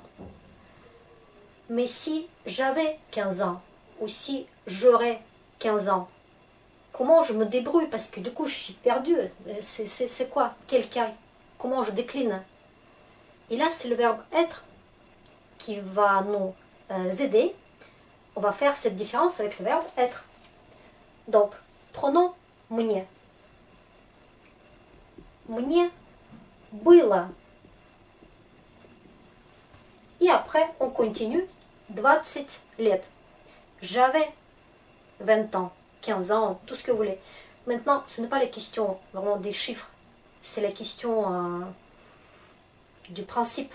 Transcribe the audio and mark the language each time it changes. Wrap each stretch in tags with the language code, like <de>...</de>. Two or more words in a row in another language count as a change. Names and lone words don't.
<fr>Mais si j'avais 15 ans, ou si j'aurais 15 ans, comment je me débrouille? Parce que du coup, je suis perdue. C'est quoi? Quel cas? Comment je décline? Et là, c'est le verbe être qui va nous aider. On va faire cette différence avec le verbe être. Donc, prenons</fr> <ru>мне. Мне было.</ru> <fr>Et après, on continue.</fr> <ru>20 лет.</ru> <fr>J'avais 20 ans, 15 ans, tout ce que vous voulez. Maintenant, ce n'est pas la question vraiment des chiffres. C'est la question du principe.</fr>